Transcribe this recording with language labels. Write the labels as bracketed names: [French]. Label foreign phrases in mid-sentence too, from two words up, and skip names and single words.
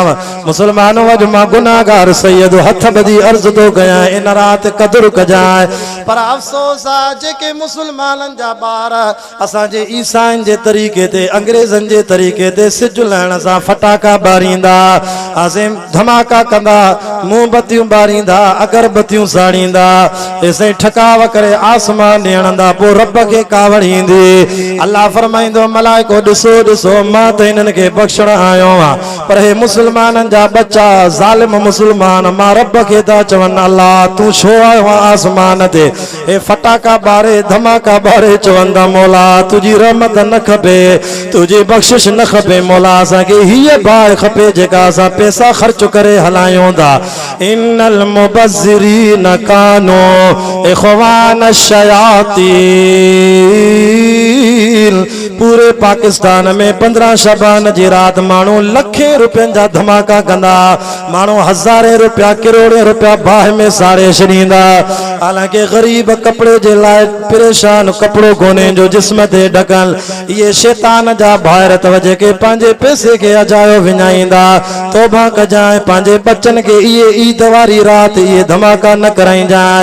[Sindhi] मुस्लमानों अॼु मां गुनाहगार सैयद हथ ॿधी अर्ज़ थो कयां इन राति क़दुरु कजांइ पर अफ़सोस आहे जेके मुस्लमाननि जा ॿार असांजे ईसाइनि जे तरीक़े ते अंग्रेज़नि जे तरीक़े ते सिज लहण सां फटाका ॿारींदा असीं धमाका कंदा मोमबतियूं ॿारींदा अगरबत्तियूं साड़ींदा ऐसे ठकाव करे आसमान ॾियणंदा पोइ रब खे कावड़ ईंदी। अल्लाह फरमाईंदो मलाइको ॾिसो ॾिसो मां त हिननि खे बख़्शण आयो आहियां पर हे मुस्लमाननि जा बच्चा ज़ालिम मुस्लमान मां रब खे था चवनि अल्लाह तूं छो आयो आहे आसमान ते हे फटाका ॿारे धमाका ॿारे चवंदा मौला तुंहिंजी रहमत न खपे तुंहिंजी बख़्शिश न खपे मौला असांखे हीअ बाहि खपे जेका असां पैसा ख़र्च करे हलायूं था। [Arabic] إن المبذرين كانوا إخوان الشياطين. [Sindhi] पूरे पाकिस्तान में 15 शबान जी रात माण्हू लखे रुपयनि जा धमाका कंदा माण्हू हज़ारे रुपया करोड़े रुपया बाहि में साड़े छॾींदा हालांकि ग़रीब कपिड़े जे लाइ परेशान कपिड़ो कोन्हे जो जिस्म ते ढकल इहे शैतान जा ॿाहिरि अथव जेके पंहिंजे पैसे खे अजायो विञाईंदा तौबा कजांइ पंहिंजे बच्चनि खे इहे ईद वारी राति इहे धमाका न कराईंजांइ।